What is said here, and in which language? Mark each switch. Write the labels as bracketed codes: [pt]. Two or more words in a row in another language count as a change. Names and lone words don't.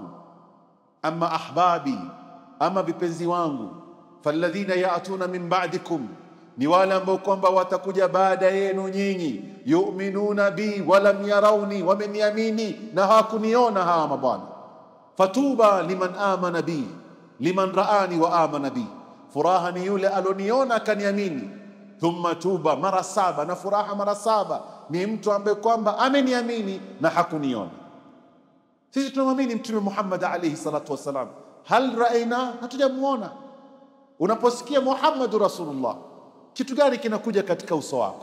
[ar] أما أحبابي, [sw] ama vipenzi wangu, [ar] فالذين يأتون من بعدكم, [sw] ni wale ambao kwamba watakuja baada yenu nyinyi, [ar] يؤمنون بي ولم يروني, [sw] wameniamini na hawakuniona hawa mabwana. [ar] فطوبى لمن آمن بي لمن رآني وآمن بي, [sw] furaha ni yule aloniona akaniamini. [ar] ثم طوبى, [sw] mara 7, na furaha mara 7 ni mtu ambaye kwamba ameniamini na hakuniona. Sisi tunamwamini Mtume Muhammad [ar] عليه الصلاة والسلام, هل رأينا, [sw] hatujamuona. Unaposikia [ar] محمد رسول الله, [sw] kitu gani kinakuja katika uso wako?